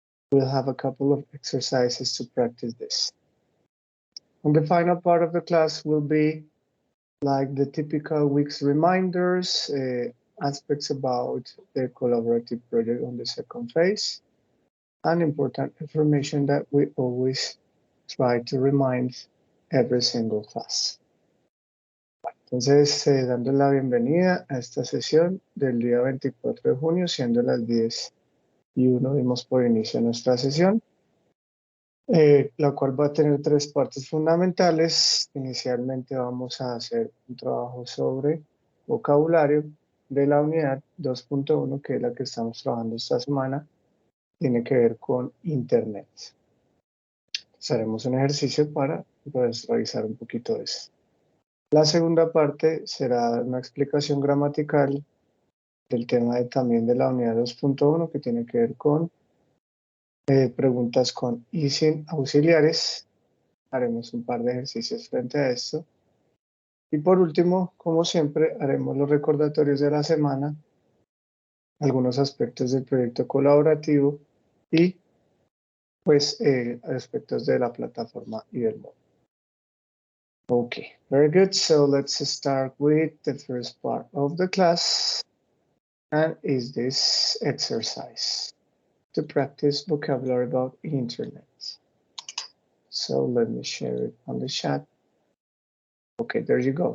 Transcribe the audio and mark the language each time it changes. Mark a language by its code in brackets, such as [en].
[en] We'll have a couple of exercises to practice this. And the final part of the class will be like the typical week's reminders, aspects about the collaborative project on the second phase, and important information that we always try to remind every single class. [es] Entonces, dando la bienvenida a esta sesión del día 24 de junio, siendo las 10:01, dimos por inicio nuestra sesión. La cual va a tener tres partes fundamentales. Inicialmente vamos a hacer un trabajo sobre vocabulario de la unidad 2.1, que es la que estamos trabajando esta semana, tiene que ver con Internet. Entonces, haremos un ejercicio para revisar un poquito de eso. La segunda parte será una explicación gramatical del tema también de la unidad 2.1, que tiene que ver con preguntas con y sin auxiliares. Haremos un par de ejercicios frente a esto. Y por último, como siempre, haremos los recordatorios de la semana, algunos aspectos del proyecto colaborativo y pues aspectos de la plataforma y del módulo. [en] Okay, very good. So let's start with the first part of the class, and is this exercise to practice vocabulary about internet. So let me share it on the chat. Okay, there you go.